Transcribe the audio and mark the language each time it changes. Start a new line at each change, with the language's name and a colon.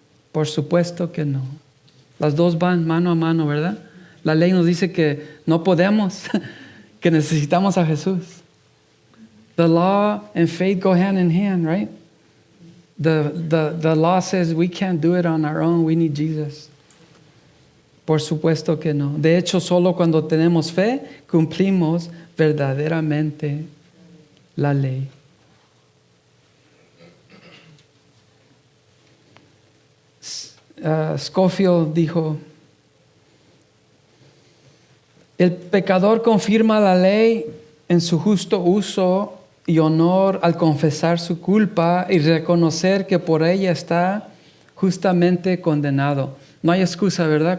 Spanish: Por supuesto que no. Las dos van mano a mano, ¿verdad? La ley nos dice que no podemos, que necesitamos a Jesús.
English: The law and faith go hand in hand, right? The law says we can't do it on our own. We need Jesus.
Spanish: Por supuesto que no. De hecho, solo cuando tenemos fe, cumplimos verdaderamente la ley. Scofield dijo, el pecador confirma la ley en su justo uso y honor al confesar su culpa y reconocer que por ella está justamente condenado. No hay excusa, ¿verdad?